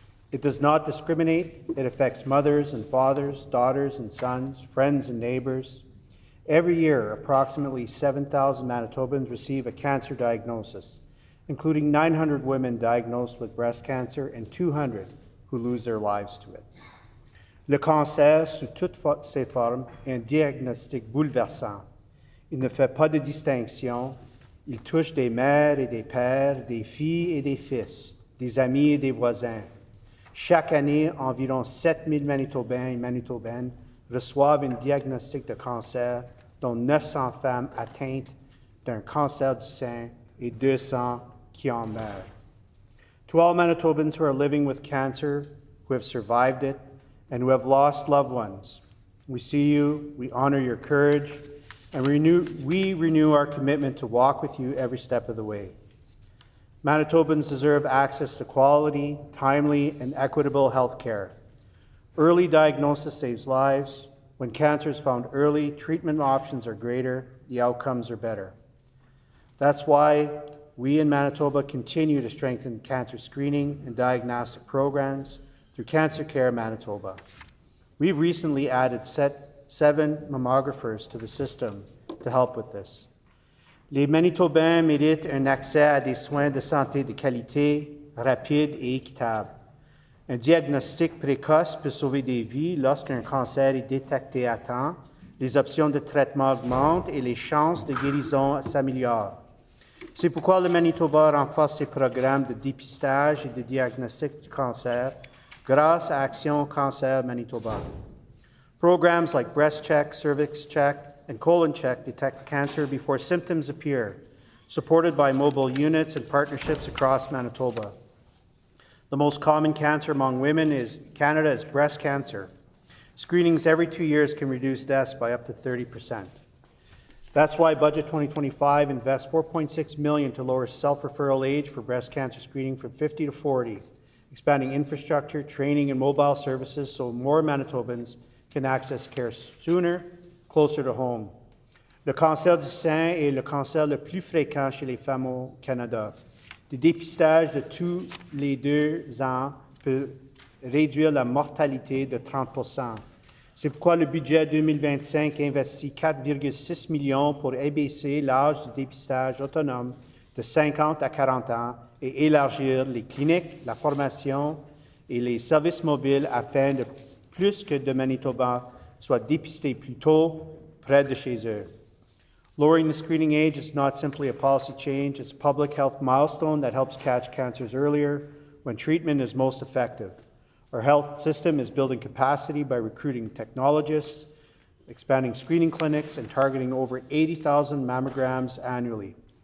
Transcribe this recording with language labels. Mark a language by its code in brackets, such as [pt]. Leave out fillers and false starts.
[en] It does not discriminate. It affects mothers and fathers, daughters and sons, friends and neighbors. Every year, approximately 7,000 Manitobans receive a cancer diagnosis, including 900 women diagnosed with breast cancer and 200 who lose their lives to it. [fr] Le cancer, sous toutes ses formes, est un diagnostic bouleversant. Il ne fait pas de distinction. Il touche des mères et des pères, des filles et des fils, des amis et des voisins. Chaque année, environ 7 000 Manitobains et Manitobaines reçoivent un diagnostic de cancer, dont 900 femmes atteintes d'un cancer du sein et 200 qui en meurent. [en] To all Manitobans who are living with cancer, who have survived it, and who have lost loved ones, we see you, we honor your courage, and we renew our commitment to walk with you every step of the way. Manitobans deserve access to quality, timely, and equitable health care. Early diagnosis saves lives. When cancer is found early, treatment options are greater, the outcomes are better. That's why we in Manitoba continue to strengthen cancer screening and diagnostic programs through Cancer Care Manitoba. We've recently added 7 mammographers to the system to help with this. [fr] Les Manitobains méritent un accès à des soins de santé de qualité, rapide et équitable. Un diagnostic précoce peut sauver des vies lorsqu'un cancer est détecté à temps, les options de traitement augmentent et les chances de guérison s'améliorent. C'est pourquoi le Manitoba renforce ses programmes de dépistage et de diagnostic du cancer grâce à Action Cancer Manitoba. [en] Programs like Breast Check, Cervix Check, and Colon Check detect cancer before symptoms appear, supported by mobile units and partnerships across Manitoba. The most common cancer among women in Canada is breast cancer. Screenings every 2 years can reduce deaths by up to 30%. That's why Budget 2025 invests $4.6 million to lower self-referral age for breast cancer screening from 50 to 40, expanding infrastructure, training, and mobile services so more Manitobans can access care sooner, closer to home. [fr] Le cancer du sein est le cancer le plus fréquent chez les femmes au Canada. Le dépistage de tous les 2 ans peut réduire la mortalité de 30%. C'est pourquoi le budget 2025 investit 4,6 millions pour abaisser l'âge du dépistage autonome de 50 à 40 ans et élargir les cliniques, la formation et les services mobiles afin de plus que de Manitobans soient dépistés plus tôt près de chez eux. [en] Lowering the screening age is not simply a policy change, it's a public health milestone that helps catch cancers earlier when treatment is most effective. Our health system is building capacity by recruiting technologists, expanding screening clinics, and targeting over 80,000 mammograms annually.